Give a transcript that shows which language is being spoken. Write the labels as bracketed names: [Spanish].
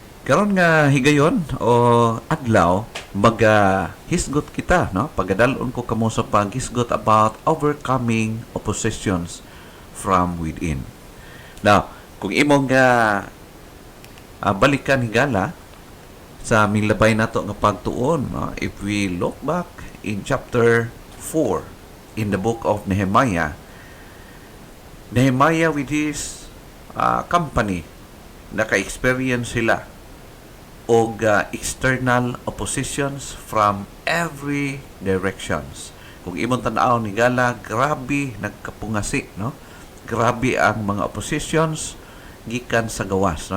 [Cebuano] Karon nga higayon o adlaw hisgot kita, no? Pagadalon ko kamo sa paghisgot [English] about overcoming oppositions from within. [Cebuano] Now, kung imong balikan higala sa milabay nato nga pagtuon, no? [English] If we look back in chapter 4 in the book of Nehemiah with his company [Cebuano] naka-experience sila og [English] external oppositions from every directions. [Cebuano] Kung imong tan-aw ni gala, grabe nagkapungasi, no? Grabe ang mga oppositions gikan sa gawas, no?